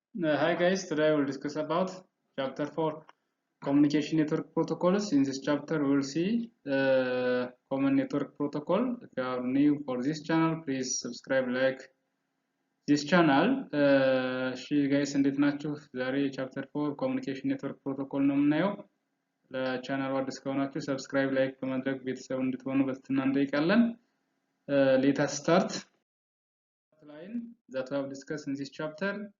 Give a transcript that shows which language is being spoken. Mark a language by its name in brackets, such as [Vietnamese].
[English] Hi guys, today we'll discuss about chapter 4 communication network protocols. In this chapter we will see common network protocol. If you are new for this channel, please subscribe, like this channel. [Amharic] guys እንዴት ናችሁ? ዛሬ chapter 4 communication network protocol ነው የምናየው። ለቻናሉ አዲስ ከሆናችሁ subscribe, like በማድረግ ቤተሰብ እንድትሆኑ በትህትና እንጠይቃለን። [English] Let us start. Outline that we have discussed in this chapter.